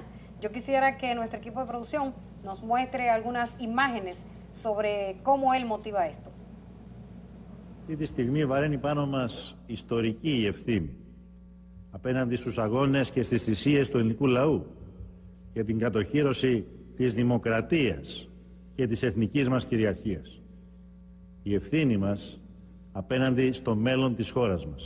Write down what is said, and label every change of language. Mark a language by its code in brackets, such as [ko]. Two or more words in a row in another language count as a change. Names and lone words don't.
[es] Yo quisiera que nuestro equipo de producción nos muestre algunas imágenes sobre cómo él motiva esto. [el] Αυτή τη στιγμή βαραίνει πάνω μας ιστορική η ευθύνη απέναντι στους αγώνες και στις θυσίες του ελληνικού λαού για την κατοχύρωση της δημοκρατίας και της εθνικής μας κυριαρχίας. Η ευθύνη μας απέναντι στο μέλλον της χώρας μας.